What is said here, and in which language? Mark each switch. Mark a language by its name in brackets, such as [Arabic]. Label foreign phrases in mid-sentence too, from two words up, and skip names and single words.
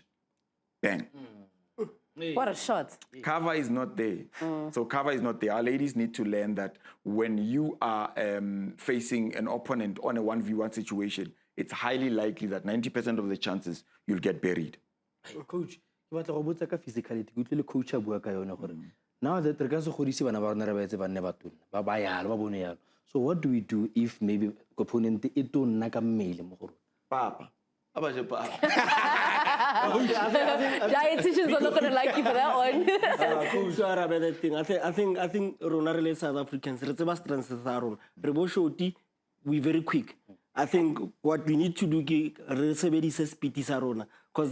[English] Bang. What a shot. Cover is not there. So cover is not there. Our ladies need to learn that when you are facing an opponent on a 1v1 situation, it's highly likely that 90% of the chances you'll get buried. Coach, [Tswana] ke batla go botsa ka physicality. Ke utlwile coach a bua ka yona gore [English] now that [Tswana] re ka se godise bana ba rona re ba etse banne ba tona ba ba yalo ba bone yalo. [English] So what do we do if maybe opponent [Tswana] e tonna ka mmele mo go rona? [English] Papa. Dietitians are not going to like you for that one. Coach, I think Rona South Africans, we're very quick. I think what we need to do is speed because